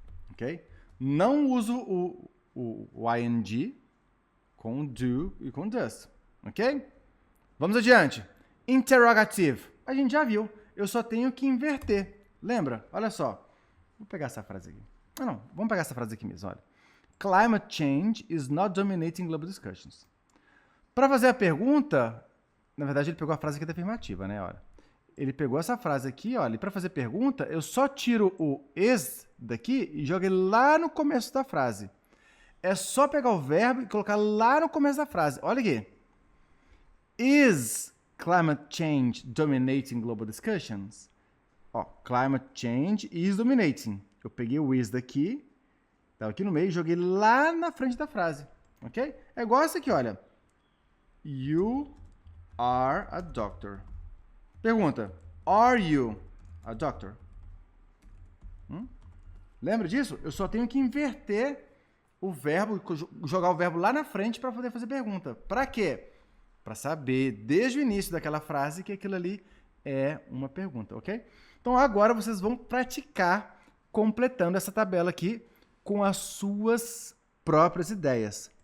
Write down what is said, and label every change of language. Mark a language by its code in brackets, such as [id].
[pt] Ok? Não uso o ing com do e com does, ok? Vamos adiante. Interrogative. A gente já viu. Eu só tenho que inverter. Lembra? Olha só. Vou pegar essa frase aqui. Não. Vamos pegar essa frase aqui mesmo, olha. [en] Climate change is not dominating global discussions. [pt] Para fazer a pergunta, na verdade ele pegou a frase aqui da afirmativa, né? Olha. Ele pegou essa frase aqui, olha, e para fazer pergunta, eu só tiro o is daqui e jogo ele lá no começo da frase. É só pegar o verbo e colocar lá no começo da frase. Olha aqui. [en] Is climate change dominating global discussions? Ó, climate change is dominating. [pt] Eu peguei o is daqui, tá aqui no meio, e joguei lá na frente da frase, ok? É igual essa aqui, olha. [en] You are a doctor. [pt] Pergunta, [en] are you a doctor? [pt] Lembra disso? Eu só tenho que inverter o verbo, jogar o verbo lá na frente para poder fazer pergunta. Para quê? Para saber, desde o início daquela frase, que aquilo ali é uma pergunta, ok? Então, agora vocês vão praticar completando essa tabela aqui com as suas próprias ideias.